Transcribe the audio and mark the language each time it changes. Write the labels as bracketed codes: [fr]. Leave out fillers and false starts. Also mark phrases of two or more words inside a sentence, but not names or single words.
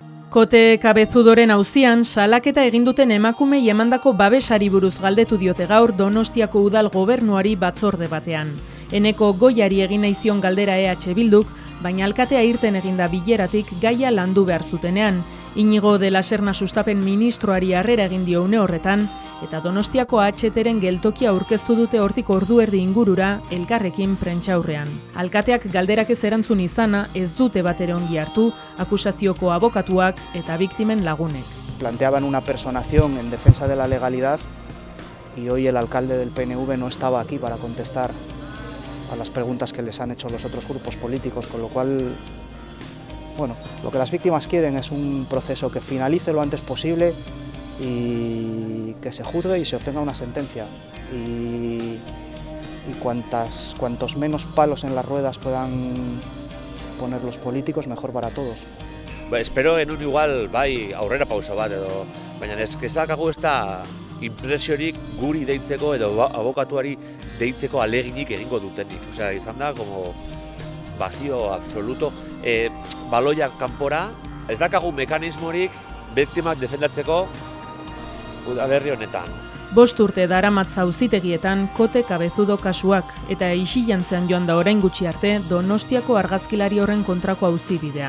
[eu] Kote Cabezudoren auzian salaketa egin duten emakumei emandako babesari buruz galdetu diote gaur Donostiako udal gobernuari batzorde batean. Eneko Goiari egin nahi zion galdera EH Bilduk, baina alkatea irten eginda bileratik gaia landu behar zutenean. Inigo de la Serna sustapen ministroari harrera egin dio une horretan, eta Donostiako AHT-ren geltokia aurkeztu dute hortik ordu erdi ingurura elkarrekin prentsaurrean. Alkateak galderak ez erantzun izana ez dute batere ongi hartu akusazioko abokatuak eta biktimen lagunek. [es] Planteaban una personación en defensa de la legalidad y hoy el alcalde del PNV no estaba aquí para contestar a las preguntas que les han hecho los otros grupos políticos, con lo cual, bueno, lo que las víctimas quieren es un proceso que finalice lo antes posible y que se juzgue y se obtenga una sentencia. Y cuantos menos palos en las ruedas puedan poner los políticos, mejor para todos. [eu] Espero genuen igual bai aurrera pauso bat edo, baina ez daukagu ez da impresiorik guri deitzeko edo abokatuari deitzeko aleginik egingo dutenik. [es] Osea, [eu] izan da [es] como vacío absoluto. [eu] Baloiak kanpora, ez daukagu mekanismorik biktimak defendatzeko udalerri honetan. 5 urte daramatza auzitegietan Kote Cabezudo kasuak eta isillantzean joan da orain gutxi arte Donostiako argazkilari horren kontrako auzibidea.